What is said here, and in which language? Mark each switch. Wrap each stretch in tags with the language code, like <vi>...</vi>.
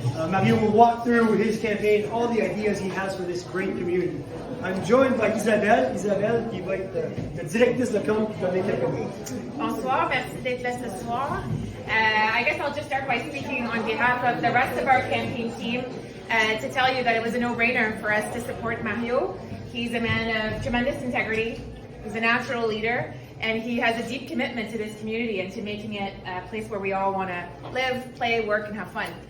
<en>Mario will walk through his campaign, all the ideas he has for this great community. I'm joined by Isabelle.</en> <fr>Isabelle, qui va être la directrice de compte qui va donner quelques mots. Bonsoir, merci d'être là ce soir.</fr> <en>I guess I'll just start by speaking on behalf of the rest of our campaign team to tell you that it was a no-brainer for us to support Mario. He's a man of tremendous integrity. He's a natural leader. And he has a deep commitment to this community and to making it a place where we all want to live, play, work, and have fun.</en>